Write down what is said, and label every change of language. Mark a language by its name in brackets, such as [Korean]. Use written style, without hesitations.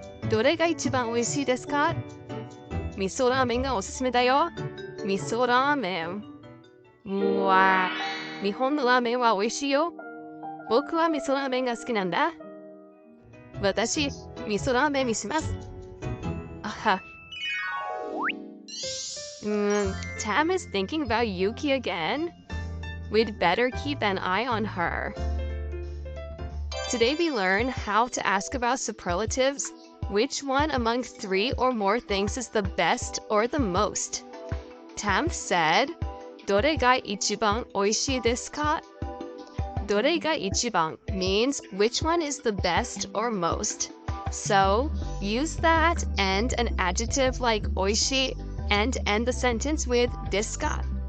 [Japanese] どれが一番美味しいですか？味噌ラーメンがおすすめだよ。味噌ラーメン。うわぁ、日本のラーメンは美味しいよ。僕は味噌ラーメンが好きなんだ。私、味噌ラーメンにします。あは。 [English] Tam is thinking about Yuki again. We'd better keep an eye on her. Today we learn how to ask about superlatives. Which one among 3 or more things is the best or the most? Tam said, [Japanese] どれが一番おいしいですか? どれが一番 [English] means which one is the best or most. So, use that and an adjective like おいしい and end the sentence with ですか?